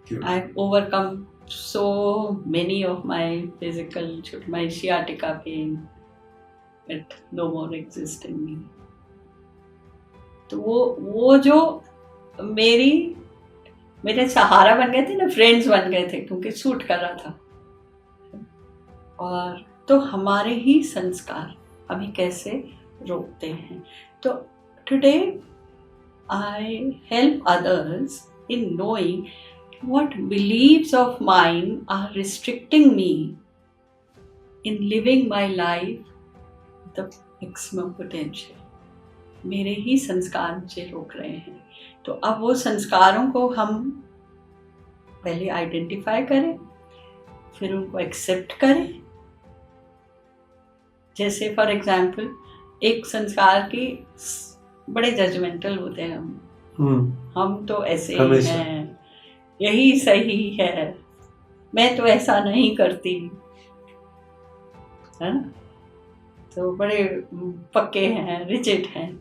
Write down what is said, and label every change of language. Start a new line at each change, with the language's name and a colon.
English: I've overcome so many of my physical, my sciatica pain. It no more exists in me.
Hindi: तो वो जो मेरे सहारा बन गए थे ना, फ्रेंड्स बन गए थे, क्योंकि सूट कर रहा था। और तो हमारे ही संस्कार हमें कैसे रोकते हैं।
English: तो today I help others in knowing what beliefs of mine are restricting me in living my life the maximum potential.
Hindi: मेरे ही संस्कार मुझे रोक रहे हैं। तो अब वो संस्कारों को हम पहले आइडेंटिफाई करें, फिर उनको एक्सेप्ट करें। जैसे
English: for example
Hindi: एक संस्कार की बड़े जजमेंटल होते हैं हम तो ऐसे ही हैं, यही सही है, मैं तो ऐसा नहीं करती, है ना, तो बड़े पक्के हैं, रिजिड हैं,